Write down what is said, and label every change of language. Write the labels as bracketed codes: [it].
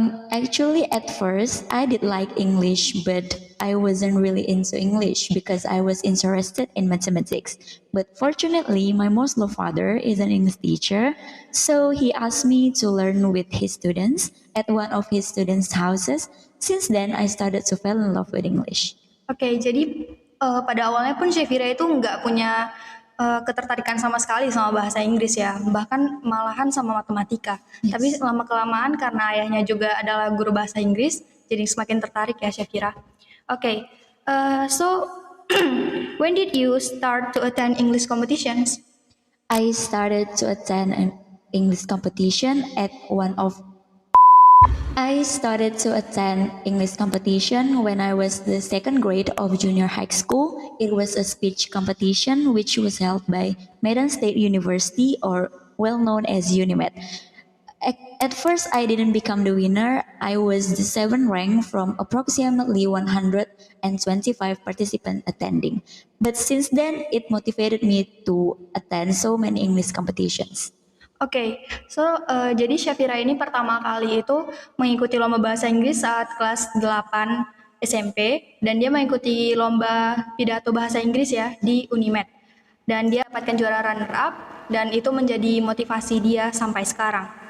[en] Actually, at first, I did like English, but I wasn't really into English because I was interested in mathematics. But fortunately, my Muslim father is an English teacher, so he asked me to learn with his students at one of his students' houses. Since then, I started to fall in love with English. [id] Oke, jadi pada awalnya pun Shafira itu nggak punya ketertarikan sama sekali sama bahasa Inggris ya, bahkan malahan sama matematika. [en] Yes. [id] Tapi lama-kelamaan karena ayahnya juga adalah guru bahasa Inggris, jadi semakin tertarik ya Shafira. [en] Oke, so when did you start to attend English competitions? I started to attend an English competition at one of I started to attend English competition when I was the second grade of junior high school. It was a speech competition which was held by Medan State University, or well known as UNIMED. At first, I didn't become the winner. I was the seventh rank from approximately 125 participants attending. But since then, it motivated me to attend so many English competitions. [id] Oke, jadi Shafira ini pertama kali itu mengikuti lomba bahasa Inggris saat kelas 8 SMP dan dia mengikuti lomba pidato bahasa Inggris ya di Unimed. Dan dia dapatkan juara runner up dan itu menjadi motivasi dia sampai sekarang.